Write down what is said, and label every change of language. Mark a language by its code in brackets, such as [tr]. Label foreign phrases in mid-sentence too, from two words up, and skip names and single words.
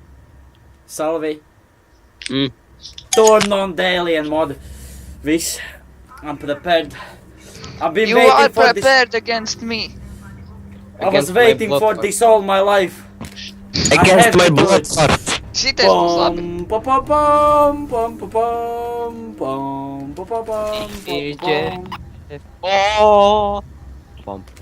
[en] Salvi. Mm. Turn on the alien mod. Viss. I'm prepared. I've been You are waiting for this. prepared against me. I was Against my waiting blood for clot. this all my life. Against have my to do blood it. clot. [lv] Šitais būs labi. Pom, pom, pom, pom, pom, pom, pom, pom, pom, pom, pom, pom. Oh. Pom.